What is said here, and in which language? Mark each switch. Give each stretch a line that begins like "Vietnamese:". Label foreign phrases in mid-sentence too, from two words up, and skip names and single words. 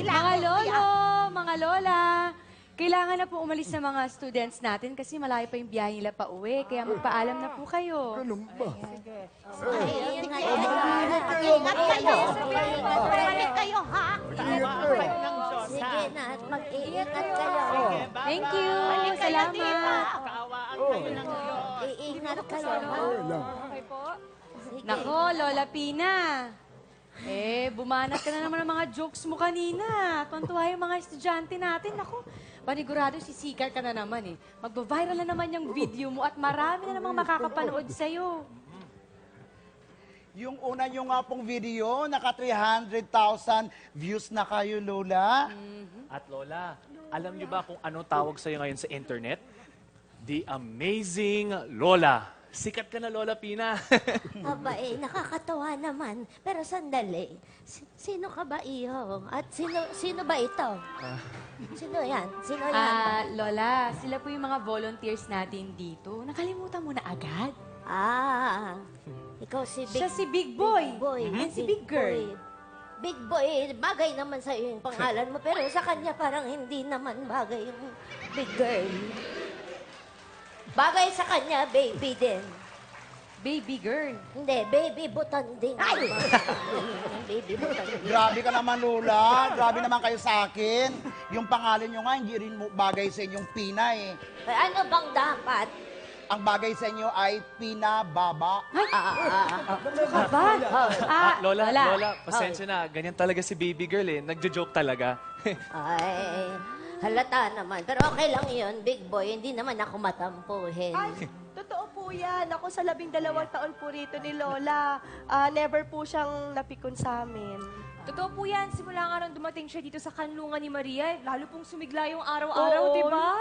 Filipino: Mga lolo, mga lola, kailangan na po umalis ng mga students natin kasi malayo pa yung biyahe nila pa uwi. Kaya magpaalam na po kayo. Ganun ba? Ingat kayo. Balik kayo, ha? Sige na, mag-iingat kayo.
English: Thank you.
Filipino: Salamat. Iingat kayo, ha? Okay po. Nako, Lola Pina. Bumanat ka na naman ng mga jokes mo kanina. Tuwan-tuwa yung mga estudyante natin. Nako, panigurado sisikar ka na naman eh. Magbaviral na naman yung video mo at marami na namang makakapanood sa'yo. Yung una nyo nga pong video, naka 300,000 views na kayo, Lola. At Lola, alam niyo ba kung ano tawag sa'yo ngayon sa internet?
English: The Amazing Lola.
Filipino: Sikat ka na, Lola Pina. Aba nakakatawa naman. Pero sandali, sino ka ba iyo? At sino ba ito? Sino yan? Sino yan? Lola, sila po yung mga volunteers natin dito. Nakalimutan mo na agad? Ikaw si Big... Siya si Big Boy. Big Boy. And si Big Girl. Big Boy, bagay naman sa iyo yung pangalan mo. Pero sa kanya parang hindi naman bagay yung Big Girl. Bagay sa kanya, baby din. Baby Girl. Hindi, baby butan din. Ay! Baby butan din. Grabe ka naman, Lola. Grabe naman kayo sa akin. Yung pangalan nyo nga, hindi rin bagay sa inyong Pina eh. Ano bang dapat? Ang bagay sa inyo ay Pinababa. Lola, pasensya na. Ganyan talaga si baby girl eh. Nagjo-joke talaga. Ay, halata naman. Pero okay lang yun, big boy. Hindi naman ako matampuhin. Ay, totoo po yan. Ako sa 12 taon po rito ni Lola, never po siyang napikon sa amin. Totoo po yan. Simula nga nung dumating siya dito sa Kanlungan ni Maria, lalo pong sumigla yung araw-araw, di ba?